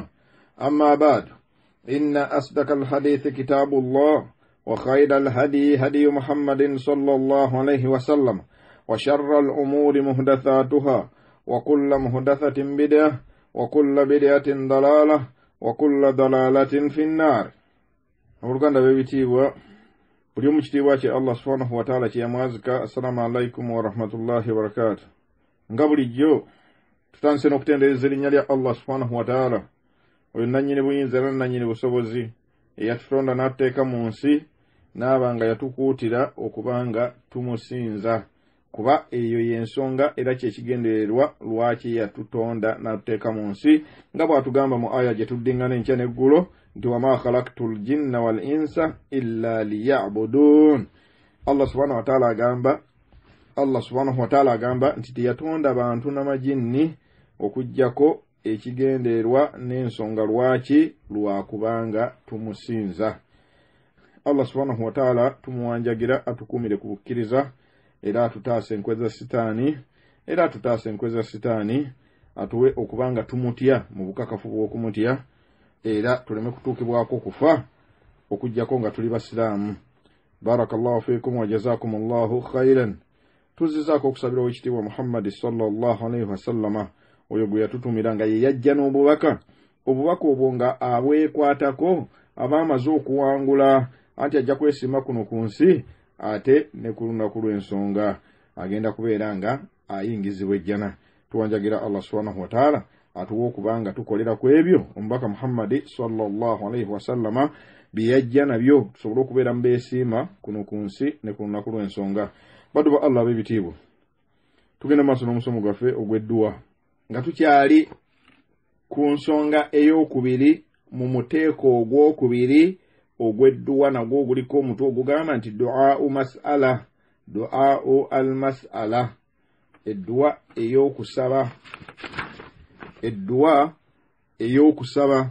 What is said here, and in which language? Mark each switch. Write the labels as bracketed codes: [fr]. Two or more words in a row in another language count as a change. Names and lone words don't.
[ar] أما بعد، إن أصدق الحديث كتاب الله وخير الهدي هدي محمد صلى الله عليه وسلم وشر الأمور محدثاتها وكل محدثة بدعة وكل بدعة ضلالة وكل ضلالة في النار. [lg] Uruganda bebitibwa buli mukitibwa kye Allah [ar] سبحانه وتعالى [lg] kiyamwazika. [ar] السلام عليكم ورحمة الله وبركاته. [lg] Nga bulijjo tutandise n'okutendereza erinnya lya Allah [ar] سبحانه وتعالى, [lg] oyo nannyini buyinza era nannyini busobozi, eyatutonda n'atuteeka mu nsi n'aba nga yatukuutira okubanga tumusinza, kuba eyo y'ensonga era kyekigendererwa lwaki yatutonda n'atuteeka mu nsi, nga bw'atugamba mu aya gye tuddingana enkya n'eggulo nti [ar] وما خلقت الجن والإنس إلا ليعبدون. [lg] Allah [ar] سبحانه وتعالى [lg] agamba nti teyatonda bantu n'amajinni okujjako ekigendererwa n'ensonga lwaki lwakubanga tumusinza. Allah [ar] سبحانه وتعالى [lg] tumuwanjagira atukumire ku bukkiriza era atutaase enkweza sitaani atuwe okubanga tumutya mu bukakafu bw'okumutya era tuleme kutuukibwako kufa okujjako nga tuli basiraamu. [ar] بارك الله فيكم وجزاكم الله خيرا. [lg] Tuzizaako okusabira w'ekitiibwa Muhammad [ar] صلى الله عليه وسلم, [lg] oyo gwe yatutumira nga ye yajja n'obubaka obwo nga abwekwatako aba amaze okuwangula anti ajja kwesima kuno ku nsi ate ne ku lunaku lw'ensonga agenda kubeera nga ayingizibwa ejjana. Tuwanjagira Allah [ar] سبحانه وتعالى [lg] atuwa okubanga tukolera ku ebyo omubaka Muhammad [ar] صلى الله عليه وسلم [lg] bye yajja nabyo tusobole okubeera mu beesiima kuno ku nsi ne ku lunaku lw'ensonga. Badu ba Allah bebitiibwa, tugenda maaso n'omusomo gwaffe ogw'edduwa nga tukyali ku nsonga ey'okubiri mu muteeko ogw'okubiri ogw'edduwa nagwo oguliko omutwe ogugamba nti [ar] دعاء المسألة, [lg] edduwa ey'okusaba.